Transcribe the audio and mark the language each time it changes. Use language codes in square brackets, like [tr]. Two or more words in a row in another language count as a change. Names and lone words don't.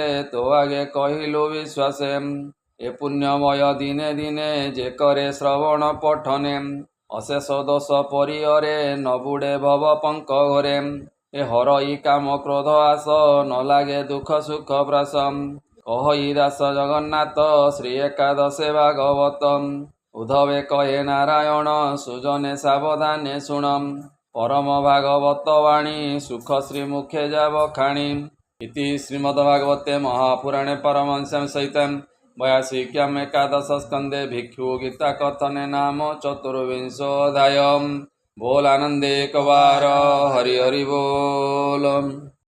[or] ତୋ ଆଗେ କହିଲୁ ବିଶ୍ୱାସେ ଏ ପୁଣ୍ୟମୟ ଦିନେ ଦିନେ ଯେ କରେ ଶ୍ରବଣ ପଠନେ ଅଶେଷ ଦୋଷ ପରିହରେ ନ ବୁଡ଼େ ଭବ ପଙ୍କ ଘରେ ଏ ହରଇ କାମ କ୍ରୋଧ ଆସ ନ ଲାଗେ ଦୁଃଖ ସୁଖ ପ୍ରାସ କହି ଦାସ ଜଗନ୍ନାଥ ଶ୍ରୀ ଏକାଦଶେ ଭାଗବତମ ଉଦ୍ଧବେ କହେ ନାରାୟଣ ସୁଜନେ ସାବଧାନେ ଶୁଣମ ପରମ ଭାଗବତ ବାଣୀ ସୁଖ ଶ୍ରୀମୁଖେ ଜାବ ଖାଣୀ [sa] इति श्रीमद्भागवते महापुराणे परमहंस्यां सहितं वयासिक्याम् एकादश स्कंदे भिक्षु गीता कथने नाम चतुर्विंशोऽध्यायः। [or] ବୋଲ ଆନନ୍ଦେ କଵାର ହରି ହରି ବୋଲ।